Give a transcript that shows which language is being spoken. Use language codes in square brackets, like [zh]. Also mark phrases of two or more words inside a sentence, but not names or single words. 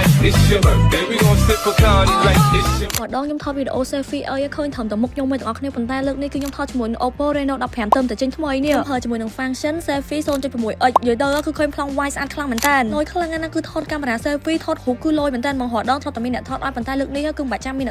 [en] it's your birthday. We gon' sip a party like it's your [km] ម្ដងខ្ញុំថតវីដេអូ selfie ឲ្យឃើញត្រឹមតែមុខខ្ញុំមិនទាំងអស់គ្នាប៉ុន្តែលើកនេះគឺខ្ញុំថតជាមួយនឹង Oppo Reno 15 ទៅតែចេញថ្មីនេះខ្ញុំប្រើជាមួយនឹង [en] function selfie [km] 0.6x និយាយទៅគឺឃើញប្លង់ wide ស្អាតខ្លាំងមែនតើលយខ្លាំងណាស់គឺថតកាមេរ៉ា selfie ថតរូបគឺលយមែនតើមករដងថតតែមានអ្នកថតឲ្យប៉ុន្តែលើកនេះគឺមិនបាច់ចាំមានអ្នក